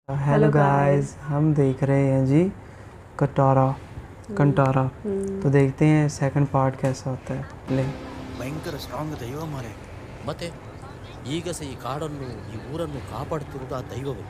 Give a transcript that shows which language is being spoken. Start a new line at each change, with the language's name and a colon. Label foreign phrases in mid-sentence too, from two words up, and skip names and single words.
English: hello guys,
Hindi: हम देख रहे हैं जी कटारा कंटारा। तो देखते हैं
English: second part
Hindi: कैसा होता है। ले
Kannada: ಭಯಂಕರ ಸ್ಟ್ರಾಂಗ್ ದೈವ ಮಾರೆ. ಮತ್ತೆ ಈಗ ಸಹ ಈ ಕಾಡನ್ನು ಈ ಊರನ್ನು ಕಾಪಾಡುತ್ತಿರುವುದು ಆ ದೈವವೇ.